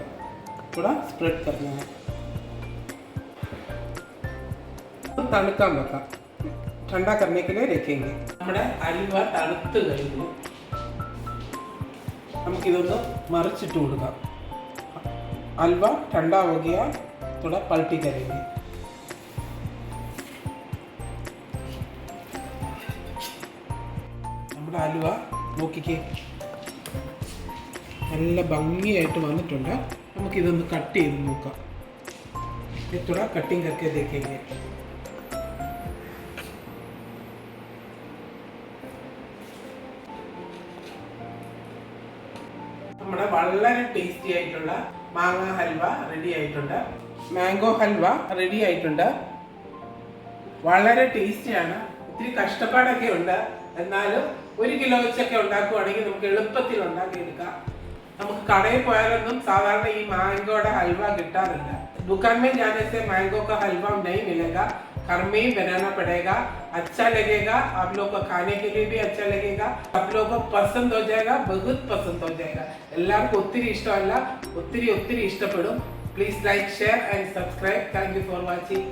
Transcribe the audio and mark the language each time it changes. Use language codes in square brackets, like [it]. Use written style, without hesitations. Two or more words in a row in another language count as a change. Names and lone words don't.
[hi] थोड़ा स्प्रेड करना है. [ml] തണുക്കാൻ വെക്കാം. [hi] ठंडा करने के लिए रखेंगे. [ml] നമ്മുടെ ഹൽവ തണുത്ത് കഴിഞ്ഞു. നമുക്കിതൊന്ന് മറിച്ചിട്ട് കൊടുക്കാം. [hi] ഹൽവ ठंडा हो गया. थोड़ा पलटी करेंगे. [ml] നമ്മുടെ ഹൽവ നോക്കിക്കേ നല്ല ഭംഗിയായിട്ട് വന്നിട്ടുണ്ട്. നമുക്കിതൊന്ന് കട്ട് ചെയ്ത് നോക്കാം. [hi] थोड़ा कटिंग करके देखेंगे. [ml] നമ്മുടെ വളരെ ടേസ്റ്റി ആയിട്ടുള്ള മാങ്ങ ഹൽവ റെഡി ആയിട്ടുണ്ട്. മാംഗോ ഹൽവ റെഡി ആയിട്ടുണ്ട്. വളരെ ടേസ്റ്റിയാണ്. ഇത്തിരി കഷ്ടപ്പാടൊക്കെ ഉണ്ട്. എന്നാലും 1 കിലോ വെച്ചൊക്കെ ഉണ്ടാക്കുവാണെങ്കിൽ നമുക്ക് എളുപ്പത്തിൽ ഉണ്ടാക്കിയെടുക്കാം. നമുക്ക് കടയിൽ പോയാലൊന്നും സാധാരണ ഈ മാംഗോയുടെ ഹൽവ കിട്ടാറില്ല. [hi] दुकान में जाने से मैंगो का हलवा नहीं मिलेगा. घर में ही बनाना पड़ेगा. अच्छा लगेगा. आप लोग को खाने के लिए भी अच्छा लगेगा. आप लोग को पसंद हो जाएगा. बहुत पसंद हो जाएगा. [ml] എല്ലാവർക്കും ഒത്തിരി ഇഷ്ടമല്ല, ഒത്തിരി ഇഷ്ടപ്പെടും. [en] please like, share and subscribe. thank you for watching.